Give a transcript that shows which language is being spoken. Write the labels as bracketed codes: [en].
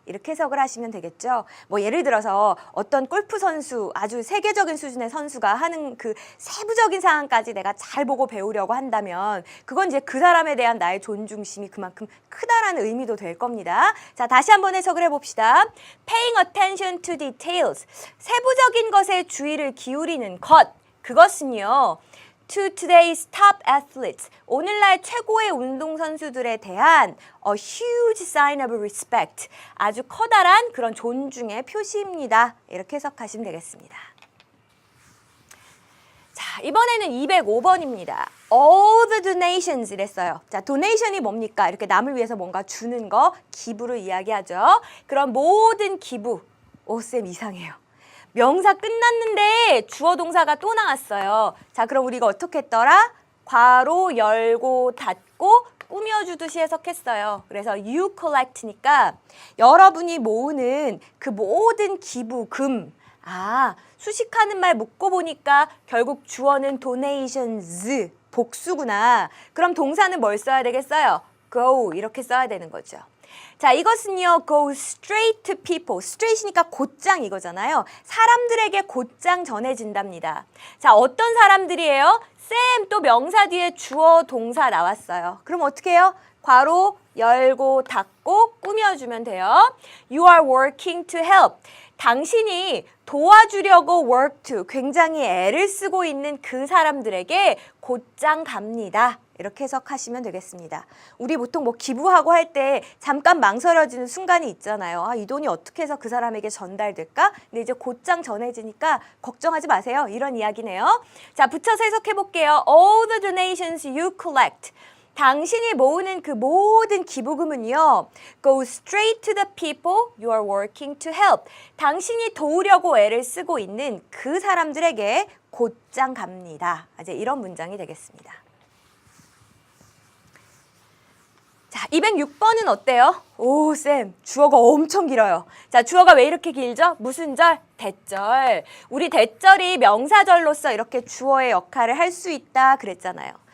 [ko] 이렇게 해석을 하시면 되겠죠. 뭐 예를 들어서 어떤 골프 선수, 아주 세계적인 수준의 선수가 하는 그 세부적인 상황까지 내가 잘 보고 배우려고 한다면 그건 이제 그 사람에 대한 나의 존중심이 그만큼 크다라는 의미도 될 겁니다. 자, 다시 한번 해석을 해봅시다. [en] Paying attention to details. [ko] 세부적인 것에 주의를 기울이는 것. 그것은요. [en] To today's top athletes. [ko] 오늘날 최고의 운동선수들에 대한 [en] a huge sign of respect. [ko] 아주 커다란 그런 존중의 표시입니다. 이렇게 해석하시면 되겠습니다. 자, 이번에는 205번입니다. [en] All the donations [ko] 이랬어요. 자, donation이 뭡니까? 이렇게 남을 위해서 뭔가 주는 거, 기부를 이야기하죠. 그런 모든 기부. 오, 쌤 이상해요. 명사 끝났는데 주어 동사가 또 나왔어요. 자, 그럼 우리가 어떻게 했더라? 괄호 열고 닫고 꾸며주듯이 해석했어요. 그래서 [en] you collect [ko] 니까 여러분이 모으는 그 모든 기부금. 아, 수식하는 말 묶고 보니까 결국 주어는 donations, 복수구나. 그럼 동사는 뭘 써야 되겠어요? go 이렇게 써야 되는 거죠. 자, 이것은요, [en] go straight to people. [ko] straight이니까 곧장 이거잖아요. 사람들에게 곧장 전해진답니다. 자, 어떤 사람들이에요? 쌤, 또 명사 뒤에 주어, 동사 나왔어요. 그럼 어떻게 해요? 괄호 열고 닫고 꾸며주면 돼요. [en] You are working to help. [ko] 당신이 도와주려고 [en] work to, [ko] 굉장히 애를 쓰고 있는 그 사람들에게 곧장 갑니다. 이렇게 해석하시면 되겠습니다. 우리 보통 뭐 기부하고 할 때 잠깐 망설여지는 순간이 있잖아요. 아, 이 돈이 어떻게 해서 그 사람에게 전달될까? 근데 이제 곧장 전해지니까 걱정하지 마세요. 이런 이야기네요. 자, 붙여서 해석해 볼게요. [en] All the donations you collect. [ko] 당신이 모으는 그 모든 기부금은요, [en] go straight to the people you are working to help. [ko] 당신이 도우려고 애를 쓰고 있는 그 사람들에게 곧장 갑니다. 이제 이런 문장이 되겠습니다. 자, 206번은 어때요? 오, 쌤, 주어가 엄청 길어요. 자, 주어가 왜 이렇게 길죠? 무슨 절? 대절. 우리 대절이 명사절로서 이렇게 주어의 역할을 할 수 있다 그랬잖아요.